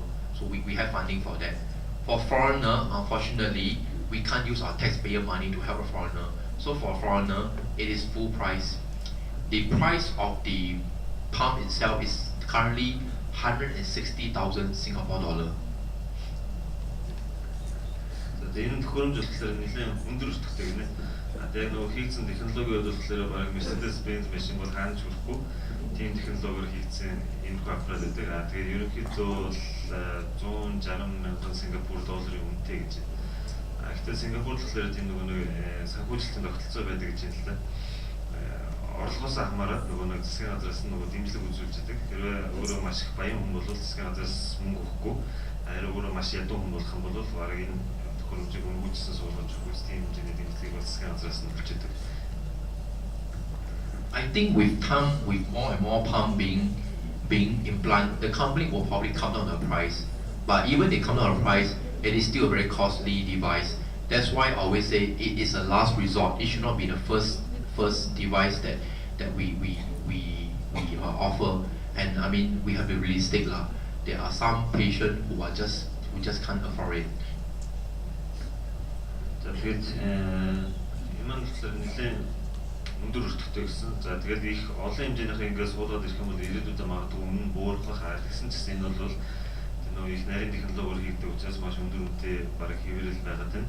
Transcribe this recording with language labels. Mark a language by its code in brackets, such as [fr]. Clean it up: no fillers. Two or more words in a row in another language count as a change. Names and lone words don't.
[en] So we have funding for that. For foreigner, unfortunately, we can't use our taxpayer money to help a foreigner. So for a foreigner, it is full price. The price of the pump itself is currently 160,000 Singapore dollar. [mn] Энэ төхөөрөмж болохоор нэлээд өндөр өртөгтэй гинэ. Яг нөгөө хийгдсэн технологи болохоор бараг Mercedes-Benz машин бол хаанч хүрэхгүй тийм технологиор хийгдсэн энэ аппарат гэдэг. Тэгээд ерөнхийдөө бол 160,000 Сингапур долларын үнэтэй гэж. Гэхдээ Сингапур болохоор тийм нөгөө нэг санхүүжилтийн тогтолцоо байдаг гэж байна л да. Орлогоос хамаарат нөгөө нэг засгийн газраас нөгөө дэмжлэг үзүүлж байдаг. Хэрвээ өөрөө маш их баян хүн бол засгийн газраас мөнгө өгөхгүй, харин өөрөө маш ядуу хүн болох юм бол бараг энэ хөрөмжийг өнгөжсөн суулгаж өгөх тийм хэмжээний дэмжлэгийг бол засгийн газраас нь өгч байдаг. [en] I think with time, with more and more pump being implanted, the company will probably cut down the price. But even they cut down the price, it is still a very costly device. That's why I always say it is a last resort. It should not be the first device that we offer. And I mean, we have to be realistic lah. There are some patients who just can't afford it. [mn] Тэгээд юм болохоор нэлээд өндөр өртөгтэй гэсэн. За тэгээд их олон хэмжээнийх ингээс суулгаад ирэх юм бол ирээдүйдээ магадгүй үнэн буурах гэсэн ч гэсэн энэ бол нөгөө их нарийн технологиор хийгдэх учраас маш өндөр үнэтэй бараг хэвээрэл байгаад байна.